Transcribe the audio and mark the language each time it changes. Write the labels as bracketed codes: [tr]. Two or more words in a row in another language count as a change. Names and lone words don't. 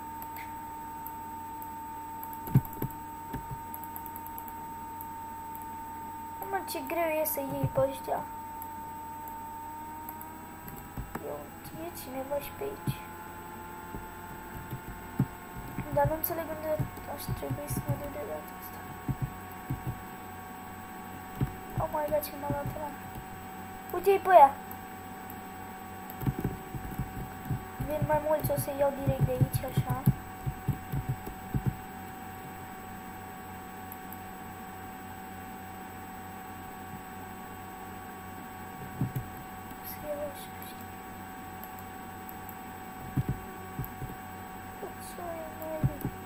[ro] Mă, ce greu e să iei pe ăștia. E cineva și pe aici. Dar nu înțeleg unde aș trebui să mă duc de data asta. [en] Oh my god, [ro] ce m-a luat ăla. Uite-i pe aia. Vin mai mulți, o să iau direct de aici, așa. O să iau așa, știi. [en] Sorry, maybe.